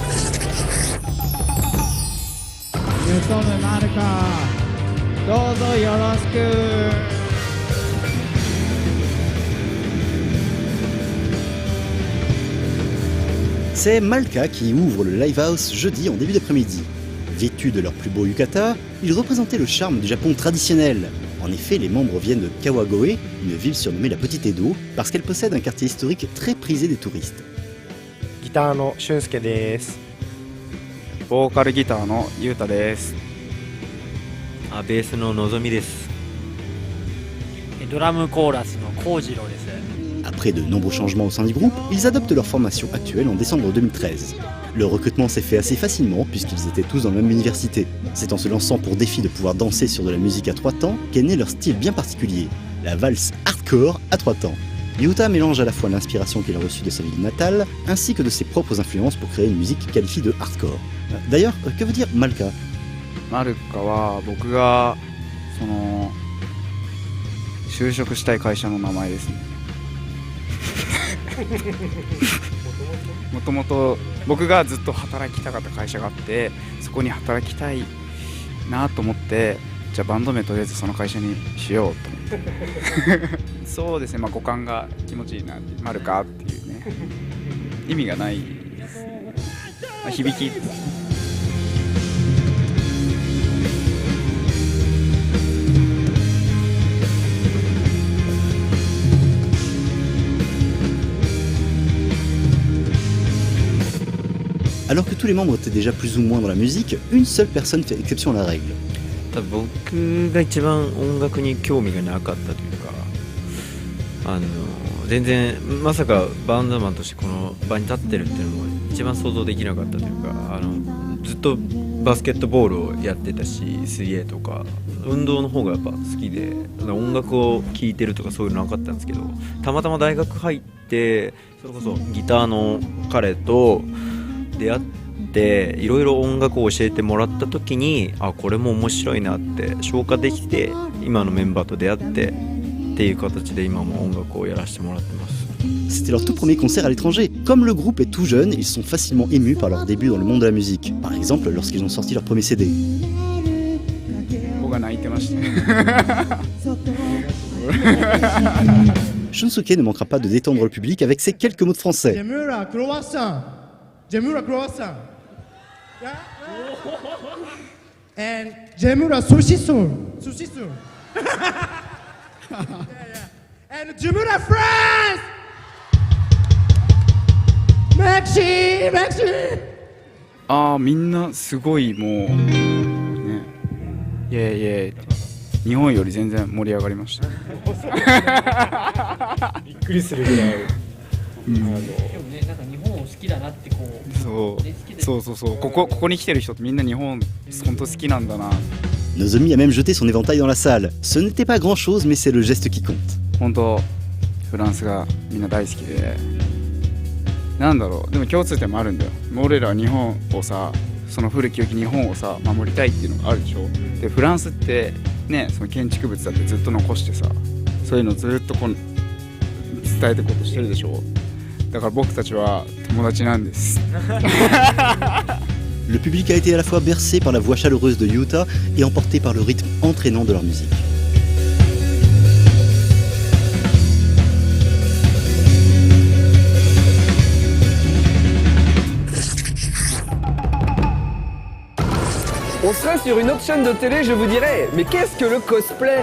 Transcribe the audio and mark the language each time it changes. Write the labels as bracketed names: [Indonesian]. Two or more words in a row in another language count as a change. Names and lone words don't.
[French] C'est Malka qui ouvre le Live House jeudi en début d'après-midi. Vêtus de leur plus beau yukata, ils représentaient le charme du Japon traditionnel. En effet, les membres viennent de Kawagoe, une ville surnommée la Petite Edo, parce qu'elle possède un quartier historique très prisé des touristes. [Japanese] ギターの俊介です。ボーカルギターのゆうたです。ベースののぞみです。ドラムコーラスの幸次郎です。 [French] Après de nombreux changements au sein du groupe, ils adoptent leur formation actuelle en décembre 2013. Le recrutement s'est fait assez facilement puisqu'ils étaient tous dans la même université. C'est en se lançant pour défi de pouvoir danser sur de la musique à 3 temps qu'est né leur style bien particulier, la valse hardcore à 3 temps. Yuta mélange à la fois l'inspiration qu'il a reçue de sa ville natale ainsi que de ses propres influences pour créer une musique qualifiée de hardcore. D'ailleurs, que veut dire Malka? [Japanese] マルカは僕が就職したい会社の名前ですね。もともと僕がずっと働きたかった会社があって、そこに働きたいなと思って、じゃあバンド名とりあえずその会社にしようと思ってそうですね、まあ、五感が気持ちいいなってマルカっていうね意味がないですね、まあ、響き [French] Alors que tous les membres étaient déjà plus ou moins dans la musique, une seule personne fait exception à la règle. [Japanese] 多分僕が一番音楽に興味がなかったというか、全然まさかバンドマンとしてこの場に立ってるっていうのも一番想像できなかったというか、ずっとバスケットボールをやってたし、水泳とか運動の方がやっぱ好きで、音楽を聴いてるとかそういうのなかったんですけど、たまたま大学入ってそれこそギターの彼と出会っていろいろ音楽を教えてもらった時に、これも面白いなって消化できて、今のメンバーと出会ってっていう形で今も音楽をやらせてもらってます。 [French] C'était leur tout premier concert à l'étranger. Comme le groupe est tout jeune, ils sont facilement émus par leur début dans le monde de la musique. Par exemple, lorsqu'ils ont sorti leur premier CD. [Japanese] 僕が泣いてました [French] Shunsuke ne manquera pas de détendre le public avec ses quelques mots de français. Jemura croissant. Jemura croissant. Yeah? And Jemura saucisson. Saucisson. And Jemura France. Maxi, Maxi. [Japanese] みんなすごいもうね、イエーイイエーイ日本より全然盛り上がりましたびっくりするぐらい、でもね、なんか日本を好きだなってこうそうここに来てる人ってみんな日本本当好きなんだな。 [French] Nozomi a même jeté son éventail dans la salle. Ce n'était pas grand chose, mais c'est le geste qui compte. [Japanese] 本当フランスがみんな大好きで、なんだろう、でも共通点もあるんだよ。俺らは日本をさ、その古き良き日本をさ守りたいっていうのがあるでしょ。でフランスってね、その建築物だってずっと残してさ、そういうのをずっとこう伝えていこうとしてるでしょ。だから僕たちは友達なんです。 [French] Le public a été à la fois bercé par la voix chaleureuse de Yuta et emporté par le rythme entraînant de leur musique. On serait sur une autre chaîne de télé, je vous dirais, mais qu'est-ce que le cosplay?